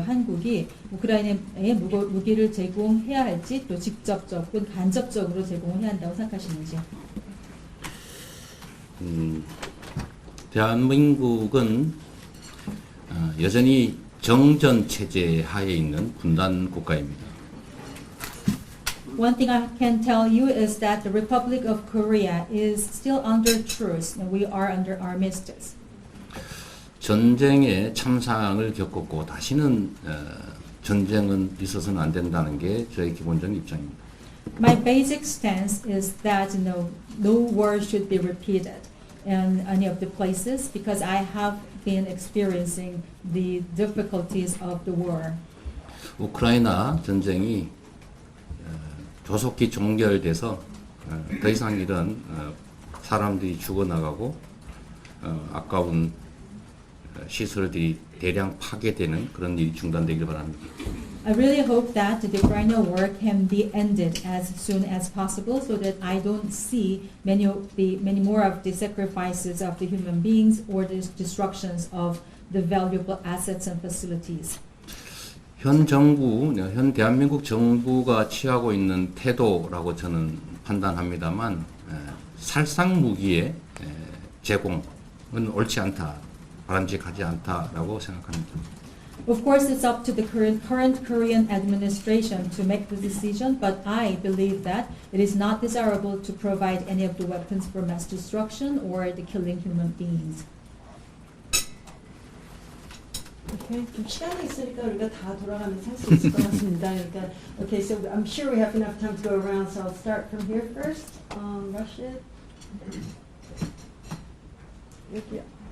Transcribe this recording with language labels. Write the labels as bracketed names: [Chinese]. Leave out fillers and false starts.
[Korean] 한국이 우크라이나에 무기를 제공해야 할지, 또 직접적 혹은 간접적으로 제공해야 한다고 생각하시는지요? 대한민국은 여전히 정전 체제 하에 있는 분단 국가입니다. [English] One thing I can tell you is that the Republic of Korea is still under truce, and we are under armistice. [Korean] 전쟁에 참상을 겪었고 다시는 전쟁은 있어서는 안 된다는 게 저의 기본적인 입장입니다. [English] My basic stance is that no war should be repeated in any of the places because I have been experiencing the difficulties of the war. [Korean] 우크라이나 전쟁이 조속히 종결돼서 더 이상 이런 사람들이 죽어나가고 아까운 시설들이 대량 파괴되는 그런 일이 중단되길 바랍니다. [English] I really hope that the Ukrainian war can be ended as soon as possible so that I don't see many more of the sacrifices of the human beings or the destructions of the valuable assets and facilities. [Korean] 현 대한민국 정부가 취하고 있는 태도라고 저는 판단합니다만 살상 무기의 제공은 옳지 않다, 바람직하지 않다라고 생각합니다. [English] Of course, it's up to the current Korean administration to make the decision, but I believe that it is not desirable to provide any of the weapons for mass destruction or the killing human beings. [Korean] Okay, 좀 시간이 있으니까 우리가 다 돌아가면서 할 수 있을 것 같습니다. 그러니까, [English] okay, so I'm sure we have enough time to go around, so I'll start from here first. Russia. [Korean] 여기요.